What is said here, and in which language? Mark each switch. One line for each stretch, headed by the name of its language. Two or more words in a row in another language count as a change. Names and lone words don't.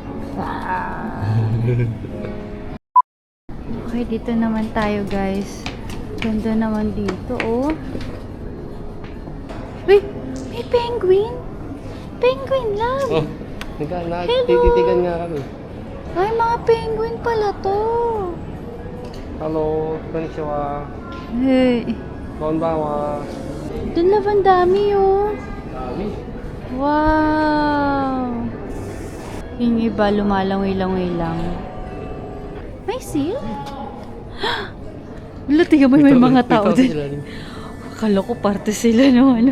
Filipino: Okay, dito naman tayo guys. Ganda naman dito, oh. Uy, may penguin. Penguin lang. Oh, nagtititigan nga kami. Ay, mga penguin pala to.
English: Hello,
Japanese: konnichiwa.
English: Hey.
Japanese: Konbanwa.
Filipino: Doon lang ang dami, oh. Dami. Wow. Yung iba, lumalangoy-langoy lang. May seal? Wala, tiga mo, may mga tao din. Akala ko parte sila no, ano.